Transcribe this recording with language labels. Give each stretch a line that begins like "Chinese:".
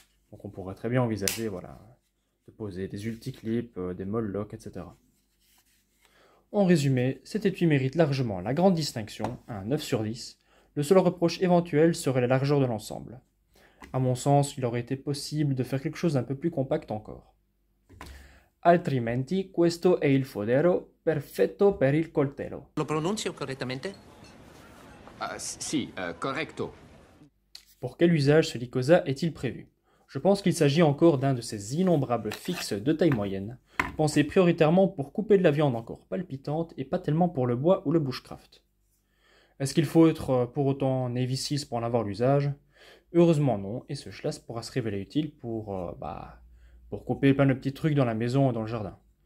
French: Donc on pourrait très bien envisager voilà, de poser des ulticlips, des moll locks, etc. En résumé, cet étui mérite largement la grande distinction, un 9 sur 10. Le seul reproche éventuel serait la largeur de l'ensemble. À mon sens, il aurait été possible de faire quelque chose d'un peu plus compact encore.
Italian: Altrimenti, questo è il fodero perfetto per il coltello. Lo pronuncio correttamente?
Spanish: Si, correcto.
French: Pour quel usage ce Lycosa est-il prévu? Je pense qu'il s'agit encore d'un de ces innombrables fixes de taille moyenne, pensés prioritairement pour couper de la viande encore palpitante et pas tellement pour le bois ou le bushcraft. Est-ce qu'il faut être pour autant Navy Seals pour en avoir l'usage? Heureusement non, et ce schlass pourra se révéler utile pour couper plein de petits trucs dans la maison et dans le jardin.